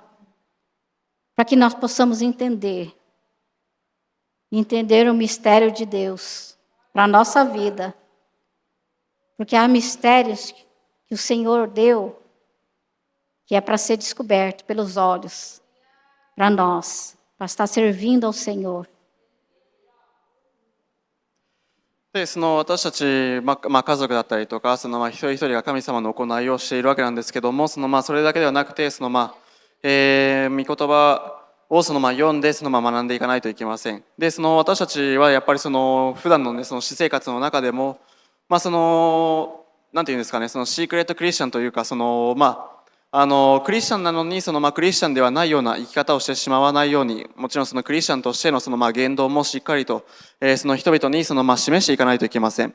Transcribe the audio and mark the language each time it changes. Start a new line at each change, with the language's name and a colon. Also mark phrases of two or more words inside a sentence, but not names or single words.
Portuguese: Para que nós possamos entender o mistério de Deus para a nossa vida. Porque há mistérios que o Senhor deu, que é para ser descoberto pelos olhos, para nós, para estar servindo ao Senhor.
Japanese: でその私たち、家族だったりとか一人一人が神様の行いをしているわけなんですけどもそれだけではなくて御言葉を読んで学んでいかないといけません。で私たちはやっぱり普段の、ね、私生活の中でも、なんていうんですかね、シークレットクリスチャンというかクリスチャンなのにクリスチャンではないような生き方をしてしまわないように、もちろんクリスチャンとしての言動もしっかりと、人々に示していかないといけません。